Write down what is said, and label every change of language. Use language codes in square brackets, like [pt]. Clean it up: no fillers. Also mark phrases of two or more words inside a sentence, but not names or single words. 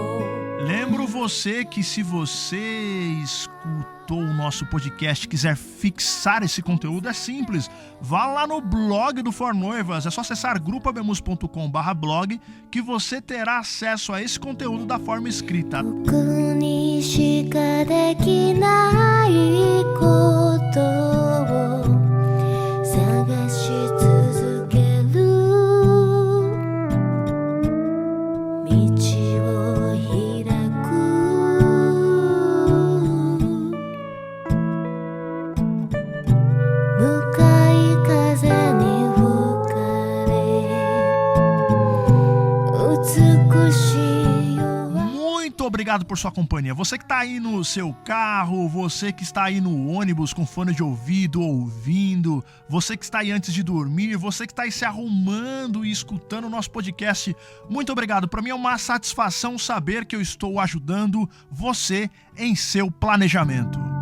[pt] Lembro você você que, se você escutou o nosso podcast e quiser fixar esse conteúdo, é simples. Vá lá no blog do For Noivas, é só acessar grupoabemus.com/blog que você terá acesso a esse conteúdo da forma escrita. [ja] 僕にしかできないことを探し続ける道を開く向かい風に吹かれ美しい夜 [pt] Muito obrigado por sua companhia. Você que está aí no seu carro, você que está aí no ônibus com fone de ouvido, ouvindo, você que está aí antes de dormir, você que está aí se arrumando e escutando o nosso podcast, muito obrigado. Para mim é uma satisfação saber que eu estou ajudando você em seu planejamento.